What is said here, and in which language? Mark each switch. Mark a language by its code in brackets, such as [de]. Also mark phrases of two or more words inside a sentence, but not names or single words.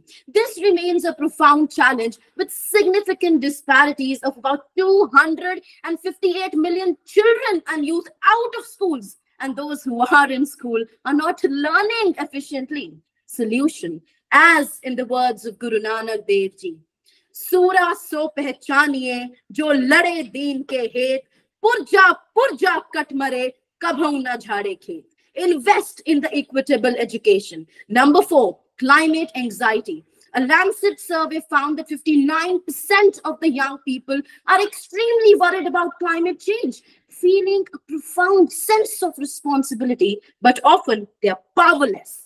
[en] This remains a profound challenge with significant disparities of about 258 million children and youth out of schools, and those who are in school are not learning efficiently. Solution, as in the words of [pa] Guru Nanak Dev Ji, ਸੂਰਾ ਸੋ ਪਹਿਚਾਨੀਐ ਜੋ ਲਰੈ ਦੀਨ ਕੇ ਹੇਤ ਪੁਰਜਾ ਕਟਿ ਮਰੈ ਕਬਹੂ ਨ ਛਾਡੈ ਖੇਤੁ. [en] Invest in the equitable education. Number four, climate anxiety. A Lancet survey found that 59% of the young people are extremely worried about climate change, feeling a profound sense of responsibility, but often they are powerless.